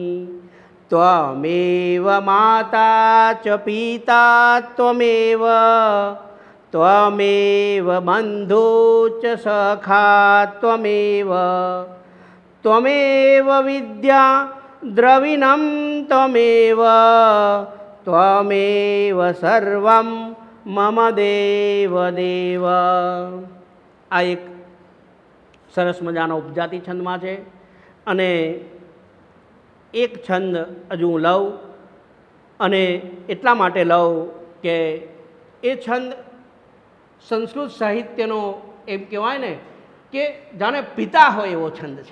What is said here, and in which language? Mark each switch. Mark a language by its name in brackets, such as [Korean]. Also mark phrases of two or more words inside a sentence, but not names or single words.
[Sanskrit] त्वमेव माता च पिता त्वमेव त्वमेव बन्धु च सखा त्वमेव त्वमेव विद्या द्रविणं त्वमेव त्वमेव सर्वं मम देव देव. [Gujarati] આ એક સરસ મજાનો ઉપજાતિ છંદમાં છે. અને એક છંદ હજુ હું લઉં, અને એટલા માટે લઉં કે એ છંદ સંસ્કૃત સાહિત્યનો એમ કહેવાય ને કે જાણે પિતા હોય એવો છંદ છે.